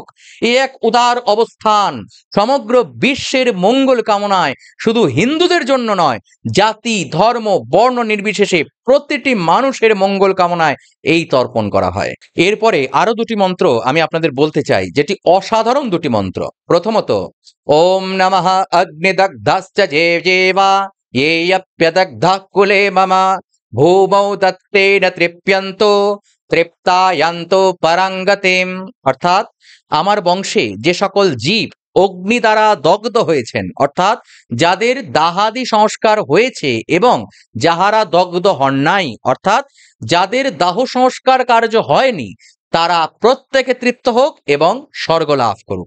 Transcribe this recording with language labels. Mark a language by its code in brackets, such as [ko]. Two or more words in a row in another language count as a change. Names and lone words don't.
[bn] এ এক উদার অবস্থান সমগ্র বিশ্বের মঙ্গল কামনায়, শুধু হিন্দুদের জন্য নয়, জাতি ধর্ম বর্ণ নির্বিশেষে প্রতিটি মানুষের মঙ্গল কামনায় এই তর্পণ করা হয়। এরপরে আরো দুটি মন্ত্র আমি আপনাদের বলতে চাই, যেটি অসাধারণ দুটি মন্ত্র। [sa] প্রথমত, ওম নমঃ অগ্নিদগ্ধশ্চ যেবা येऽप्यदग्धः कुले मम भूमौ दत्तेन तृप्यन्तो তৃপ্তায়ান্তো পরাঙ্গতিম। [bn] অর্থাৎ আমার বংশে যে সকল জীব অগ্নি দ্বারা দগ্ধ হয়েছেন, অর্থাৎ যাদের দাহাদি সংস্কার হয়েছে এবং যাহারা দগ্ধ হন নাই, অর্থাৎ যাদের দাহ সংস্কার কার্য হয়নি, তারা প্রত্যেকে তৃপ্ত হোক এবং স্বর্গ লাভ করুক।